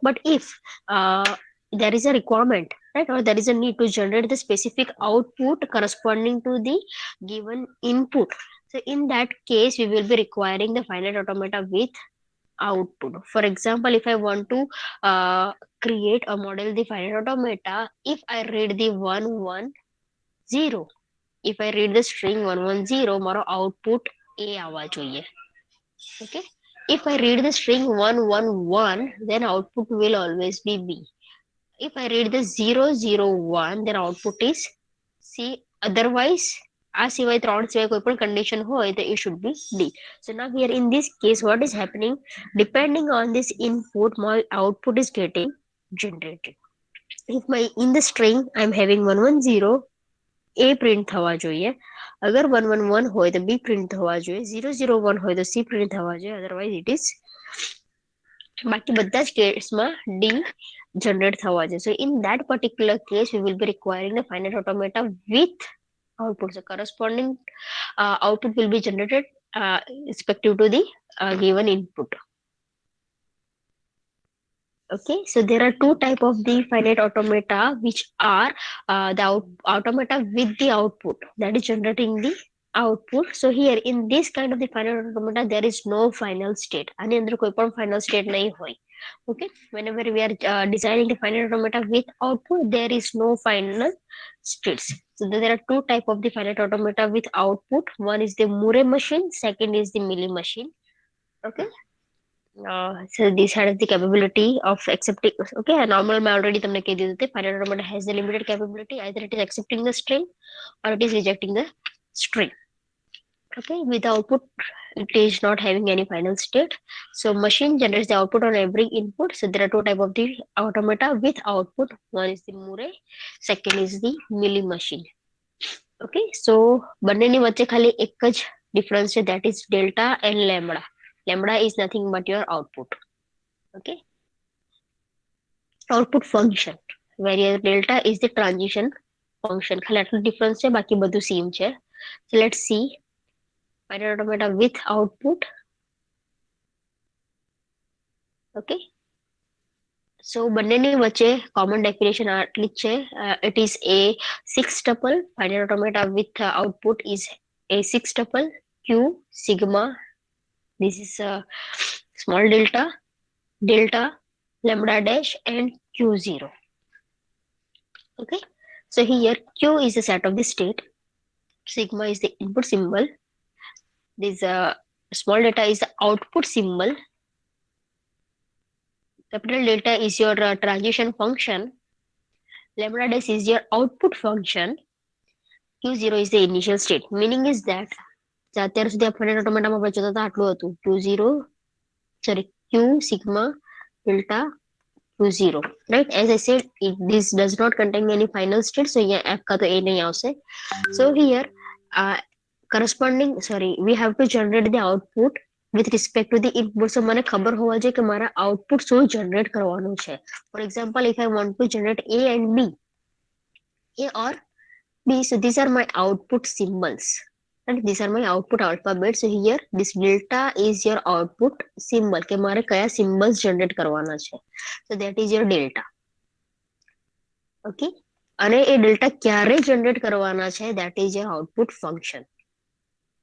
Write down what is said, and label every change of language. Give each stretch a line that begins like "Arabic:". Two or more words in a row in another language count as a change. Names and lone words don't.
English: But if there is a requirement, right, or there is a need to generate the specific output corresponding to the given input, so in that case we will be requiring the finite automata with output. For example, if I want to create a model the finite automata, if I read the 110, if I read the string 110,
Gujarati: મારો output A આવવા જોઈએ.
English: Okay, if I read the string 111, then output will always be B. If I read the 001, then output is C. Otherwise,
Gujarati: આ સિવાય ત્રણ સિવાય કોઈ પણ condition હોય તો
English: it should be D. So now here in this case, what is happening? Depending on this input, my output is getting generated. If my in the string I'm having 110,
Gujarati: A પ્રિન્ટ થવા જોઈએ. અગર 111 હોય તો B પ્રિન્ટ થવા જોઈએ. 001 હોય તો C પ્રિન્ટ થવા જોઈએ.
English: otherwise it is
Gujarati: બાકી બધા જ કેસમાં D generate થવા જોઈએ.
English: So in that particular case, we will be requiring the finite automata with output. So corresponding output will be generated respective to the given input. Okay, so there are two type of the finite automata, which are the automata with the output, that is generating the output. So here in this kind of the finite automata, there is no final state. આની અંદર કોઈ પણ final state નહીં હોય. Okay, whenever we are designing the finite automata with output, there is no final states. So there are two type of the finite automata with output. One is the Murray machine, second is the Millie machine. Okay, so this has the capability of accepting. Okay, a normal
Hindi: में already तुमने कह दिया था,
English: finite automata has the limited capability, either it is accepting the string or it is rejecting the string. Okay, with the output it is not having any final state. So machine generates the output on every input. So there are two type of the automata with output. One is the Murray, second is the Millie machine. Okay, so
Gujarati: બંનેની વચ્ચે ખાલી એક જ difference છે,
English: that is delta and lambda. Lambda is nothing but your output. Okay, output function, whereas delta is the transition function.
Gujarati: ખાલી આટલું difference છે, બાકી બધું same છે.
English: So let's see finite automata with output. Okay, so
Gujarati: બંનેની વચ્ચે common definition આટલી જ છે.
English: It is a six tuple. Finite automata with output is a six tuple q sigma. This is a small delta, delta, lambda dash, and q0. Okay, so here q is the set of the state, sigma is the input symbol, this small delta is the output symbol, capital delta is your transition function, lambda dash is your output function, q0 is the initial state. Meaning is that
Gujarati: અત્યાર સુધી આપણે ઓટોમેટામાં આપણે જોતા હતા આટલું હતું,
English: q0 sorry q sigma delta q0, right? As I said, this does not contain any final state, so
Hindi: यहाँ f का तो a नहीं
English: આવશે. So here corresponding, sorry, we have to generate the output with respect to the input.
Gujarati: So મને ખબર હોવા જોઈએ કે મારા output શું generate કરવાનું છે.
English: For example, if I want to generate a and b, a or b, so these are my output symbols. And these are my output alphabets. So here this delta is your output symbol
Gujarati: કે મારે કયા symbols generate કરવાના છે.
English: So that is your delta.
Gujarati: Okay, અને એ delta ક્યારે generate કરવાના છે,
English: that is your output function.